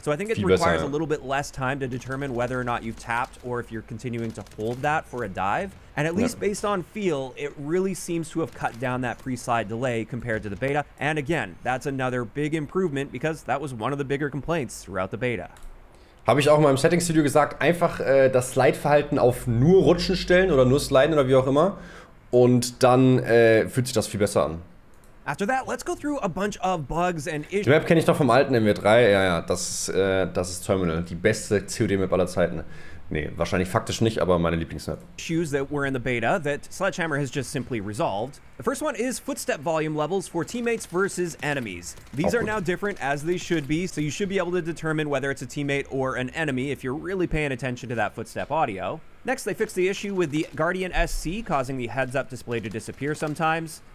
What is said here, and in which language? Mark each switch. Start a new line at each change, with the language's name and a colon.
English: So I think it requires a little bit less time to determine whether or not you've tapped or if you're continuing to hold that for a dive. And at least based on feel, it really seems to have cut down that pre-slide delay compared to the beta. And again, that's another big improvement because that was one of the bigger complaints throughout the beta.
German: Habe ich auch in meinem Settings-Video gesagt, einfach das Slide-Verhalten auf nur Rutschen stellen oder nur Sliden oder wie auch immer. Und dann fühlt sich das viel besser an.
English: After that, let's go through a bunch of bugs and issues.
German: Die Map kenne ich noch vom alten MW3. Ja, das ist Terminal. Die beste COD-Map aller Zeiten. Nee, wahrscheinlich faktisch nicht, aber meine Lieblingsmap.
English: Issues that were in the beta that Sledgehammer has just simply resolved. The first one is footstep volume levels for teammates versus enemies. These are now different as they should be, so you should be able to determine whether it's a teammate or an enemy if you're really paying attention to that footstep audio. Next, they fixed the issue with the Guardian SC causing the heads-up display to disappear sometimes.